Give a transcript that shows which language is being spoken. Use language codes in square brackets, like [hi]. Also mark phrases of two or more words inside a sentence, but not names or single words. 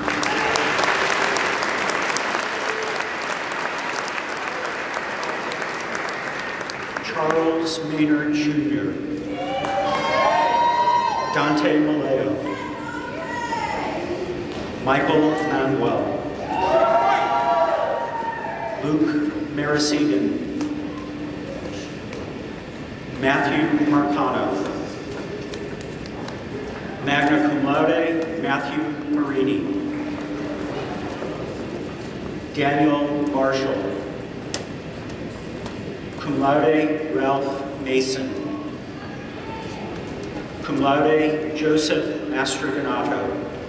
[en] Charles Maynard Jr. Dante Maleo. Michael Manuel. Luke Marasegan. Matthew Marcano. [la] Magna cum laude, [en] Matthew Marini. Daniel Marshall. [la] Cum laude, [en] Ralph Mason. [la] Cum laude, [en] Joseph Mastroganato.